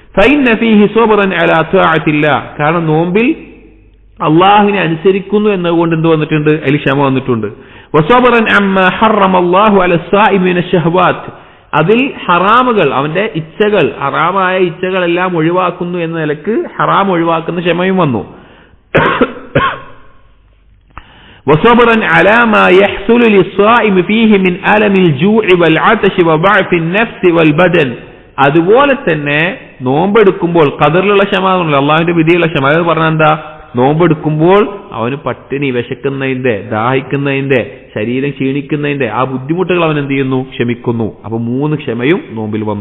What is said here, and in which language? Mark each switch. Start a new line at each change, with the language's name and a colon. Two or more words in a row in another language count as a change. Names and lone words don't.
Malayalam: കാരണം നോമ്പിൽ അള്ളാഹുവിനെ അനുസരിക്കുന്നു എന്നതുകൊണ്ട് എന്ത് വന്നിട്ടുണ്ട്? അതിൽ ക്ഷമ വന്നിട്ടുണ്ട്. അതിൽ ഹറാമുകൾ, അവന്റെ ഇച്ഛകൾ, ഹറാമായ ഇച്ഛകളെല്ലാം ഒഴിവാക്കുന്നു എന്ന നിലക്ക് ഹറാം ഒഴിവാക്കുന്ന ക്ഷമയും വന്നു.
Arabic: وصبرا على ما يحصل للصائم فيه من ألم الجوع والعطش وضعف النفس والبدن.
Malayalam: അതുപോലെ തന്നെ നോമ്പെടുക്കുമ്പോൾ ഖദറിലുള്ള ക്ഷമ, അള്ളാഹുവിന്റെ വിധിയുള്ള ക്ഷമ. അത് പറഞ്ഞാൽ എന്താ? നോമ്പെടുക്കുമ്പോൾ അവന് പട്ടിണി, വിശക്കുന്നതിന്റെ, ദാഹിക്കുന്നതിന്റെ, ശരീരം ക്ഷീണിക്കുന്നതിന്റെ ആ ബുദ്ധിമുട്ടുകൾ അവൻ എന്ത് ചെയ്യുന്നു? ക്ഷമിക്കുന്നു. അപ്പൊ 3 ക്ഷമയും നോമ്പിൽ വന്നു.